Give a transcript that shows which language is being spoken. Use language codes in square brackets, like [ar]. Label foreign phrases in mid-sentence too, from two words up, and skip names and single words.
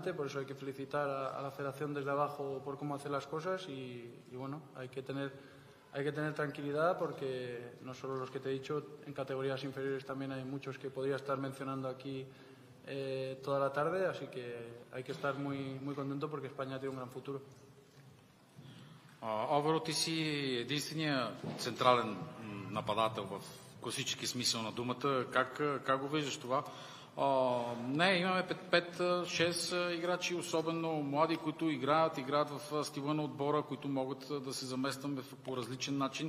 [es] Por eso hay que felicitar a la federación desde abajo por cómo hace las cosas y bueno, hay que tener tranquilidad porque no solo los que te he dicho, en categorías inferiores también hay muchos que podría estar mencionando aquí toda la tarde, así que hay que estar muy, muy contento porque España tiene un gran futuro. [bg] Алваро, ти си единствения централен нападател в класически смисъл на думата. Как го виждаш това? Не, имаме 5-6 играчи, особено млади, които играят в стила на отбора, които могат да се заместваме по различен начин.